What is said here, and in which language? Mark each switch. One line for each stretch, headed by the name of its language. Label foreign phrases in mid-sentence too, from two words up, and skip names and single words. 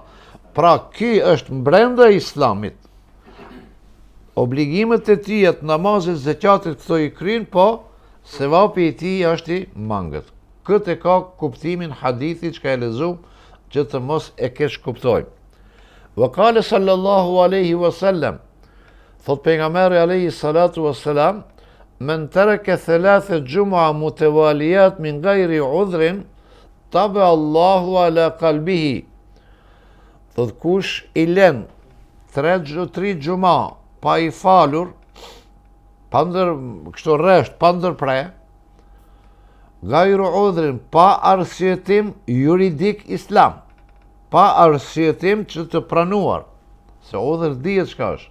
Albanian: Pra ky është brenda Islamit. Obligimet e tija të namazit, zekatit këto i kryen, po sevapi i tij është i mangët. Këtë e ka kuptimin hadithi që ka e lexuam, që të mos e kesh kuptojmë.
Arabic: وقال صلى الله عليه وسلم,
Albanian: thot pejgamberi
Arabic: عليه الصلاة والسلام, من ترك ثلاث جمع متواليات من غير عذر طبع الله على قلبه.
Albanian: Thot kush i len 3 gjuma pa i falur, kështu rresht, pa ndërpre,
Arabic: غير عذر,
Albanian: pa arsyetim juridik islam, pa arsyetim që të pranuar, se udhër dihet çka është.